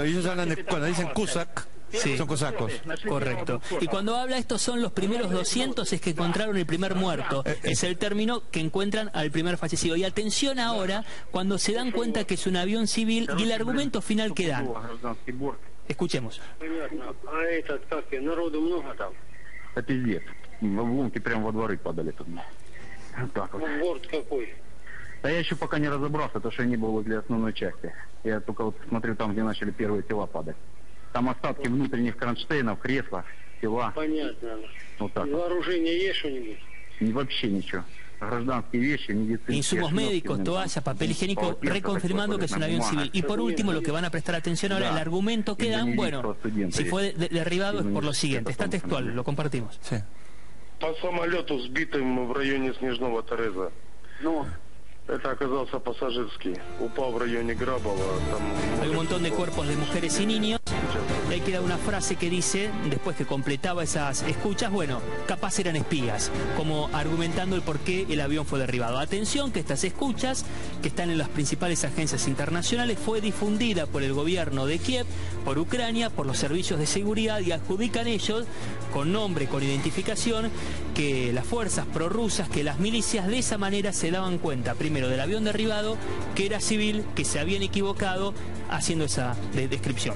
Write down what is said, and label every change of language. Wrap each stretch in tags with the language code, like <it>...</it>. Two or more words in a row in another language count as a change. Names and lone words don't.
<es>Y ellos hablan cuando dicen Cusack, son cosacos. Correcto. Y cuando habla estos son los primeros 200 es que encontraron el primer muerto. Es el término que encuentran al primer fallecido. Y atención ahora, cuando se dan cuenta que es un avión civil y el argumento final que dan. Escuchemos.</es> <ru>А этот, как, народу много там? Это пиздец. В обломки прямо во дворы падали тут. Так вот. Борт какой? Да я еще пока не разобрался, потому что я не был возле основной части. Я только вот смотрю там, где начали первые тела падать. Там остатки внутренних кронштейнов, кресла, тела. Понятно. Вот так. Вооружение есть что-нибудь? Вообще ничего. Гражданские вещи, медицинские.</ru> <es>Insumos médicos, toallas, papel higiénico, reconfirmando que es un avión civil. Y por último, lo que van a prestar atención ahora, el argumento que dan, bueno, si fue derribado es por lo siguiente. Está textual, lo compartimos. Sí.</es> <ru>По самолету, сбитым в районе Снежного Тореза. Это оказался пассажирский. Упал в районе Грабова.</ru> <es>Hay un montón de cuerpos de mujeres y niños. Y ahí queda una frase que dice, después que completaba esas escuchas, bueno, capaz eran espías, como argumentando el por qué el avión fue derribado. Atención que estas escuchas, que están en las principales agencias internacionales, fue difundida por el gobierno de Kiev, por Ucrania, por los servicios de seguridad y adjudican ellos, con nombre, con identificación, que las fuerzas prorrusas, que las milicias de esa manera se daban cuenta, primero del avión derribado, que era civil, que se habían equivocado haciendo esa descripción.</es>